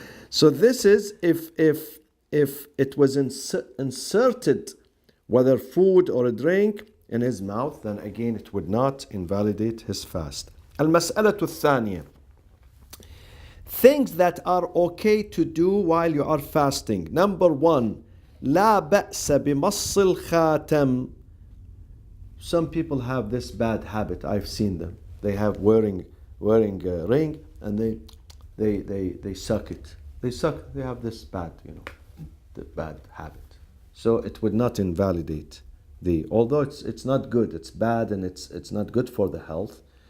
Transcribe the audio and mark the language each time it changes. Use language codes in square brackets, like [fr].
[en] So this is if it was inserted, whether food or a drink, in his mouth, then again it would not invalidate his fast. [ar] المسألة الثانية. [en] Things that are okay to do while you are fasting. Number one, [ar] لا بأس بمص الخاتم. [en] Some people have this bad habit. I've seen them. They have wearing a ring and they suck it. They have this bad, the bad habit. So it would not invalidate although it's not good, it's bad and it's not good for the health.